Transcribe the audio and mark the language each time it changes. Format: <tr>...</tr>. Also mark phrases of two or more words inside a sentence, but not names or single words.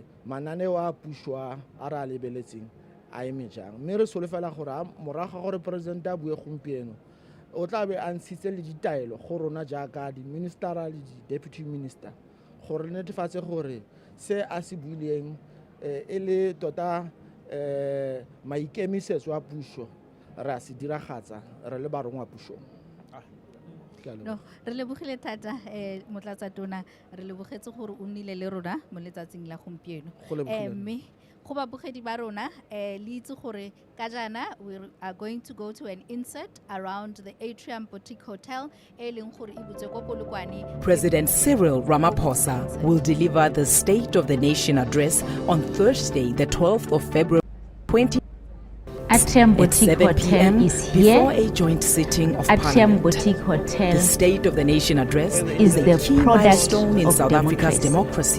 <tn>mananeo a puso a re a lebeletseng a eme jang, mme re solofela gore moraga gore presidente a bue gompieno o tla be a ntshitse le ditaelo go rona jaaka di-ministera le di-deputy minister gore netefatse gore se a se buileng e le tota maikemisetso a puso re a se diragatsa re le barongwa pusong. No, re lebogile thata motlatsa tona re lebogetse gore o nnile le rona mo letsatsing la gompieno, mme go babogedi ba rona le itse gore ka jana</tn> <en>we are going to go to an insert around the Atrium Boutique Hotel</en> <tn>e leng gore e butswe ko Polokwane.</tn> <en>President Cyril Ramaphosa will deliver the State of the Nation address on Thursday, the 12th of February 2020. Atrium Boutique Hotel is here. Before a joint sitting of Atrium Parliament. Boutique Hotel The State of the Nation address is a the key product milestone in of South Africa's democracy.</en>